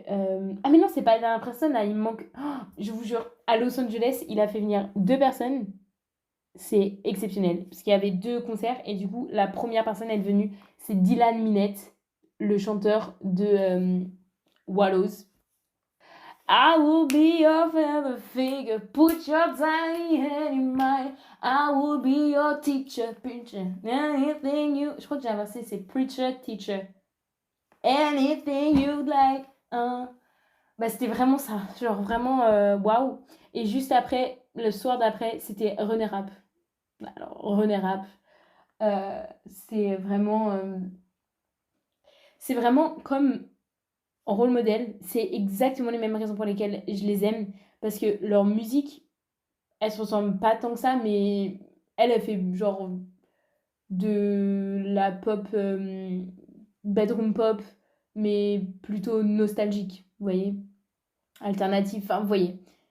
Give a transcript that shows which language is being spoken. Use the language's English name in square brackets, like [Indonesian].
[French] Ah, mais non, c'est pas la dernière personne, là, il me manque. Oh, je vous jure, à Los Angeles, il a fait venir 2 personnes. C'est exceptionnel, parce qu'il y avait 2 concerts, et du coup, la première personne à être venue, c'est Dylan Minette, le chanteur de Wallows. [English] I will be your father figure, put your tiny hand in mine. I will be your teacher, preacher, anything you... [French] Je crois que j'ai inversé, c'est [English] preacher, teacher. Anything you'd like. [French] Bah, c'était vraiment ça, genre vraiment waouh. Et juste après, le soir d'après, c'était René Rapp. Alors, René Rapp, c'est vraiment comme rôle modèle, c'est exactement les mêmes raisons pour lesquelles je les aime, parce que leur musique, elle se ressemble pas tant que ça, mais elle fait genre de la pop, bedroom pop, mais plutôt nostalgique, vous voyez, alternative, enfin, vous voyez.